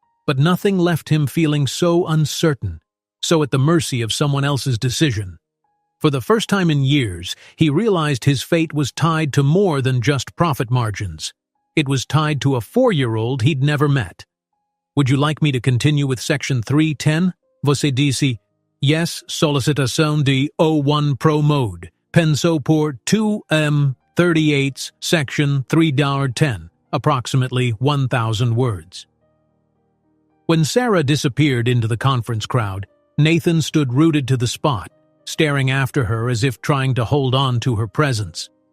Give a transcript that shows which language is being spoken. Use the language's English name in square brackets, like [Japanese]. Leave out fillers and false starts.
[English] But nothing left him feeling so uncertain, so at the mercy of someone else's decision. For the first time in years, he realized his fate was tied to more than just profit margins. It was tied to a 4-year-old he'd never met. "Would you like me to continue with Section 310? [Portuguese] Você disse, yes, solicitação de O1 Pro Mode. Pensou por [English] 2M38, Section 310, approximately 1,000 words. When Sarah disappeared into the conference crowd, Nathan stood rooted to the spot, staring after her as if trying to hold on to her presence.